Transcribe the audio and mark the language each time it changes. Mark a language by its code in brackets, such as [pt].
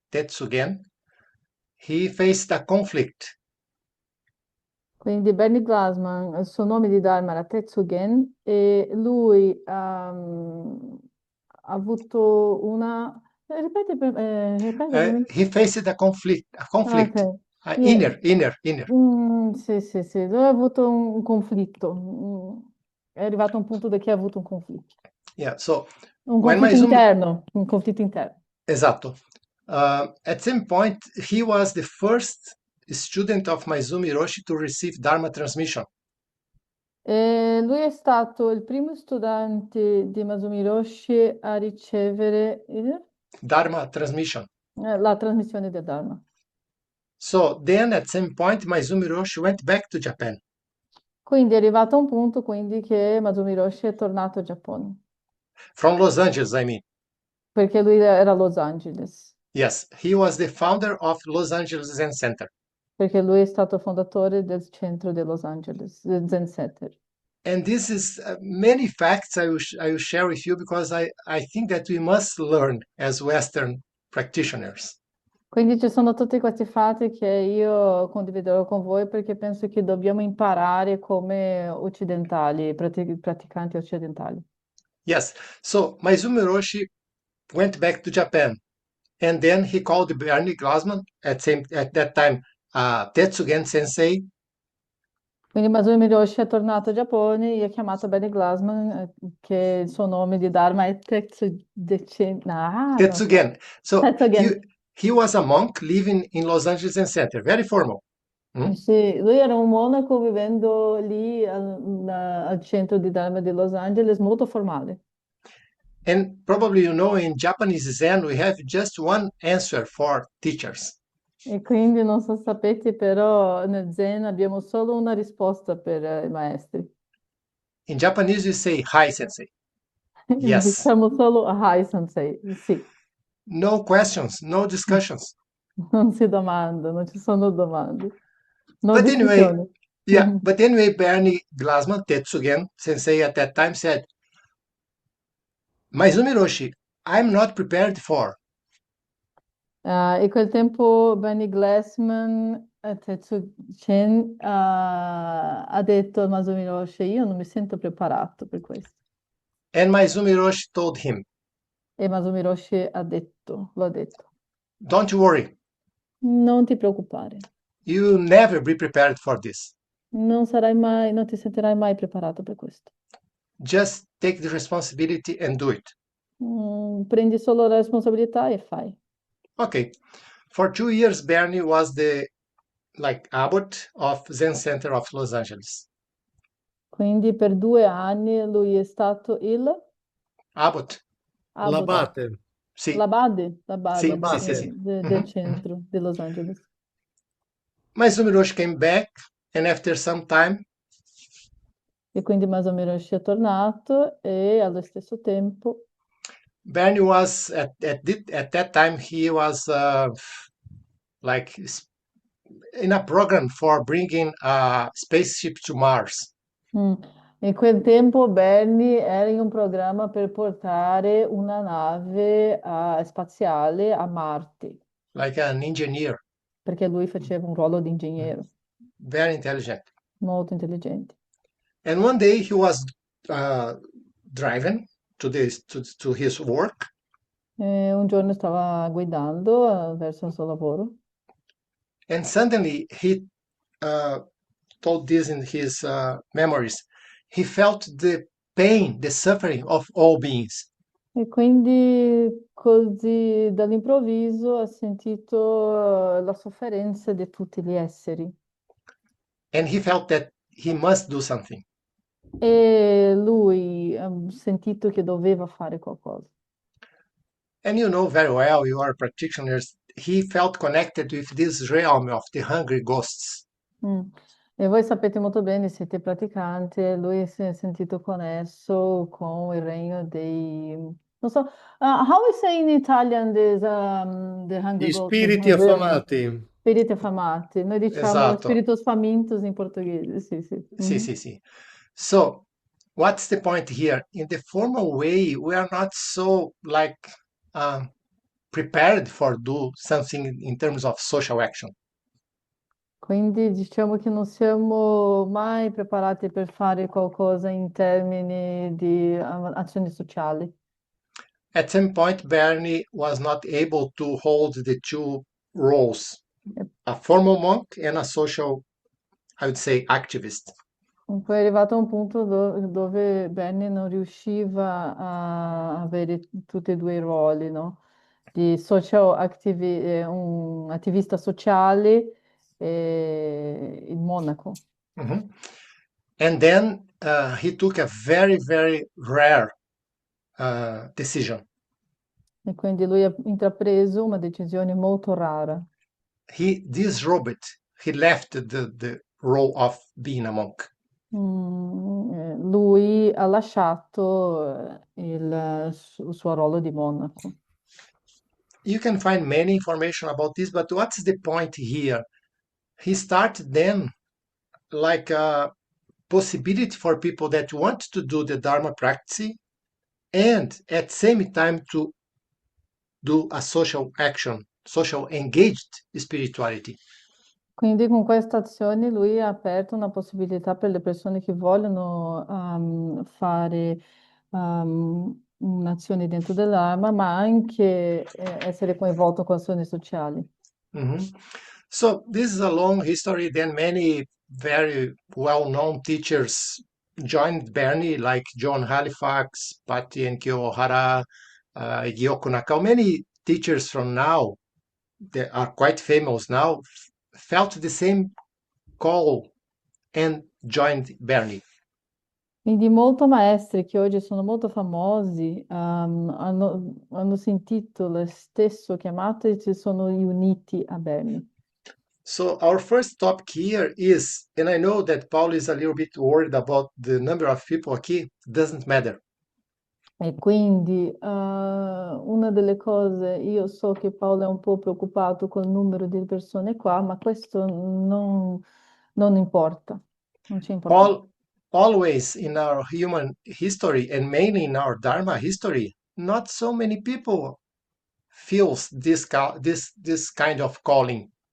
[en] Tetsugen. He faced a conflict. [it] Quindi Bernie Glassman, il suo nome di Dharma era Tetsugen e lui ha avuto una... ripeti per me. [en] He faced a conflict, Ah, ok. Yeah. inner. [it] Sì, sì, sì, lui ha avuto un conflitto. È arrivato a un punto da che ha avuto un conflitto. [en] Yeah. So [it] Un [en] when [it] conflitto [en] Maizumi, [it] interno, un conflitto interno. esatto. [en] At some point, he was the first student of Maizumi Hiroshi to receive Dharma transmission. [it] E lui è stato il primo studente di Masumi Hiroshi a ricevere [en] Dharma transmission. [it] la trasmissione del Dharma. [en] So then, at some point, Maizumi Hiroshi went back to Japan. [it] Quindi è arrivato a un punto quindi che Masumi Hiroshi è tornato in Giappone, [en] From Los Angeles, I mean. [it] perché lui era a Los Angeles, [en] Yes, he was the founder of Los Angeles Zen Center. [it] perché lui è stato fondatore del centro di Los Angeles, del Zen Center. [en] And this is many facts I will share with you because I think that we must learn as Western practitioners. [it] Quindi ci sono tutti questi fatti che io condividerò con voi perché penso che dobbiamo imparare come occidentali, praticanti occidentali. [en] Yes, so Maizumi Roshi went back to Japan and then he called Bernie Glassman at that time Tetsugen Sensei. [it] Quindi Masumi Hiroshi è tornato in Giappone e ha chiamato Benny Glassman, che il suo nome di Dharma è non so. [en] Tetsugen. So [it] Tetsugen. [en] he was a monk living in Los Angeles Zen Center, very formal. [it] Sì, lui era un monaco vivendo lì al centro di Dharma di Los Angeles, molto formale. [en] And probably you know in Japanese Zen we have just one answer for teachers. [it] E quindi non so se sapete, però nel Zen abbiamo solo una risposta per i maestri. [en] In Japanese we say hi sensei. Yes. [it] Diciamo solo Hi Sensei, sì, [en] No questions, no discussions. [it] non si domanda, non ci sono domande, no [en] But anyway, [it] discussione. [en] yeah, but anyway, Bernie Glassman, Tetsugen sensei at that time said, Maizumi Roshi, I'm not prepared for. [it] E quel tempo Benny Glassman, Tetsu Chen, ha detto a Masumi Roshi, io non mi sento preparato per questo. [en] And Maizumi Roshi told him, [it] E Masumi Roshi lo ha detto, [en] don't worry, [it] non ti preoccupare, [en] you'll never be prepared for this. [it] non ti sentirai mai preparato per questo. [en] Just take the responsibility and do it. [it] Prendi solo la responsabilità e fai. [en] Okay. For 2 years, Bernie was the abbot of Zen Center of Los Angeles. [it] Quindi per 2 anni lui è stato il [en] Abbot. [it] abate, L'abate. Sì, l'abate sì, sì, sì, sì. del centro di Los Angeles. [en] Maizumi Roshi came back, and after some time, [it] E quindi Masami Hiroshi è tornato e allo stesso tempo [en] Bernie was at that time he was like in a program for bringing a spaceship to Mars. [it] mm, in quel tempo Bernie era in un programma per portare una nave spaziale a Marte, [en] Like an engineer, [it] perché lui faceva un ruolo di ingegnere, [en] very intelligent. [it] molto intelligente. [en] And one day he was driving to his work, [it] E un giorno stava guidando verso il suo lavoro [en] and suddenly he uh, told this in his memories. He felt the pain, the suffering of all beings. [it] e quindi così dall'improvviso ha sentito la sofferenza di tutti gli esseri. [en] and he felt that he must do something. [it] E lui ha sentito che doveva fare qualcosa. [en] And you know very well, you are practitioners, he felt connected with this realm of the hungry ghosts. Mm. [it] E voi sapete molto bene, siete praticanti, e lui si è sentito connesso con il regno dei... Non so, [en] how we say in Italian the Hungry [it] Gli [en] Ghost? [it] spiriti affamati. Spiriti affamati. Noi diciamo Esatto. spiritus famintus in portoghese, sì, sì. Sì, Mhm. sì, sì. [en] So, what's the point here? In the formal way, we are not so like um, prepared for do something in terms of social action. [it] Quindi diciamo che non siamo mai preparati per fare qualcosa in termini di azioni sociali. [en] At some point, Bernie was not able to hold the two roles, a formal monk and a social, I would say, activist. [it] Poi è arrivato a un punto dove Benny non riusciva a avere tutti e due i ruoli, no? Di un attivista sociale e il monaco. Mhm. [en] And then he took a very, very rare decision. [it] E quindi lui ha intrapreso una decisione molto rara. [en] He disrobed, he left the role of being a monk. [it] Lui ha lasciato il suo ruolo di monaco. [en] You can find many information about this, but what's the point here? He started then like a possibility for people that want to do the Dharma practice and at same time to do a social action, social engaged spirituality. [it] Quindi con questa azione lui ha aperto una possibilità per le persone che vogliono fare un'azione dentro dell'arma, ma anche essere coinvolto con azioni sociali. Mhm. [en] So this is a long history. Then many very well-known teachers joined Bernie, like John Halifax, Patti Enkyo Ohara, Gyoko Nakao. Many teachers from now that are quite famous now felt the same call and joined Bernie. [it] Quindi molti maestri che oggi sono molto famosi hanno sentito lo stesso chiamato e si sono uniti a Bernie. [en] So our first topic here is, and I know that Paul is a little bit worried about the number of people aqui, doesn't matter. [it] E quindi una delle cose, io so che Paolo è un po' preoccupato col numero di persone qua, ma questo non importa, non ci importa. [en] Always in our human history and mainly in our Dharma history, not so many people feels this kind of calling.